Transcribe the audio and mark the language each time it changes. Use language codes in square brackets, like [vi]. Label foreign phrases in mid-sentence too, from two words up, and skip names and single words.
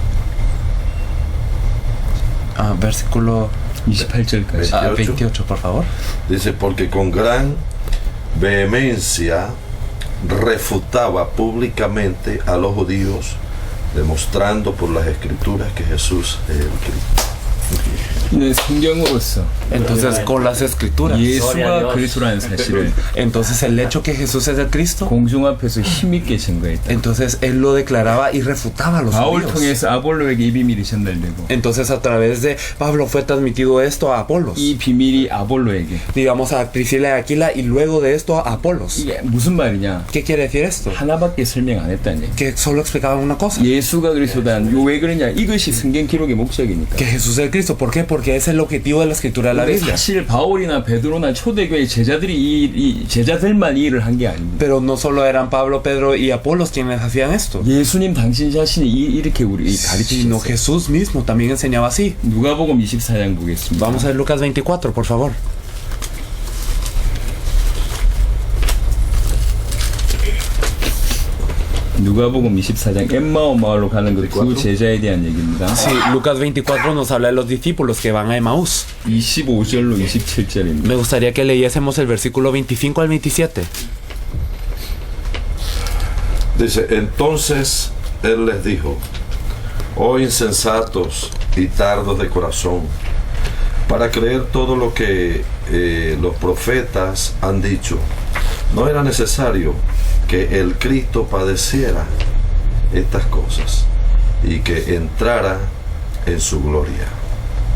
[es] Versículo [ko] 28절까지. [es] 28, por favor. Dice, porque con gran vehemencia refutaba públicamente a los judíos, demostrando por las escrituras que Jesús es el Cristo. [ko] 네, 성경으로서 [es] Entonces con las escrituras. [ko] 예수가 그리스도라는 사실을 [es] Entonces el hecho que Jesús es el Cristo. [ko] 공중 앞에서 힘있게 증거했다. [es] Entonces él lo declaraba y refutaba a los 바울 judíos. [ko] 통해서 아볼로에게 이 비밀이 전달되고 [es] Entonces a través de Pablo fue transmitido esto a Apolos. [ko] 이 비밀이 아볼로에게. [es] Digamos a Priscila y Aquila y luego de esto a Apolos. [ko] 이게 무슨 말이냐? [es] ¿Qué quiere decir esto? [ko] 하나밖에 설명 안 했다는 얘기. [es] Que solo explicaban una cosa. [ko] 예수가 그리스도다. 왜 그러냐? 이것이 성경 기록의 목적이니까. [es] Que Jesús es el Cristo. ¿Por qué? Porque es el objetivo de la escritura de la [ko] 근데 [es] Biblia. [ko] 사실 바울이나 베드로나 초대교회 제자들이 이 제자들만 이 일을 한 게 아닙니다. [es] Pero no solo eran Pablo, Pedro y Apolos quienes hacían esto, [ko] 예수님 당신 자신이 이렇게 우리 [es] sino [ko] 가르치셨어요. [es] Jesús mismo también enseñaba así. [ko] 누가복음 24장 보겠습니다. [es] Vamos a ver Lucas 24, por favor. [ko] 누가복음 24장 엠마오 마을로 가는 그 두 제자에 대한 얘기입니다. [es] Sí, Lucas 24 nos habla de los discípulos que van a Emaús. [ko] 25절로 27절입니다. [es] Me gustaría que leyésemos el versículo 25 al 27. Dice, entonces él les dijo, oh insensatos y tardos de corazón, para creer todo lo que los profetas han dicho, no era necesario que el Cristo padeciera estas cosas y que entrara en su gloria.